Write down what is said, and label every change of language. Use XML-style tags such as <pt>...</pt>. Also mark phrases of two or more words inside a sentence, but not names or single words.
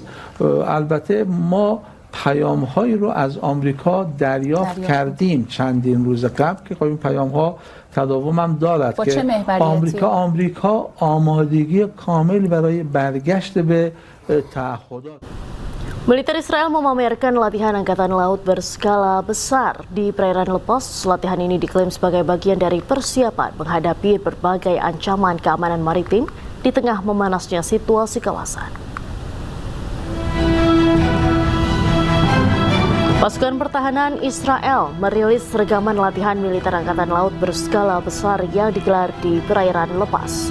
<fa>البته ما پیام‌هایی رو از آمریکا دریافت کردیم چندین روز قبل که خب این پیام‌ها تداوم هم دارد که آمریکا آمادگی کامل برای برگشت به تعهدات.</fa> <id>Militer Israel memamerkan latihan angkatan laut berskala besar di perairan lepas. Latihan ini diklaim sebagai bagian dari persiapan menghadapi berbagai ancaman keamanan maritim di tengah memanasnya situasi kawasan. Pasukan pertahanan Israel merilis rekaman latihan militer angkatan laut berskala besar yang digelar di perairan lepas.</id>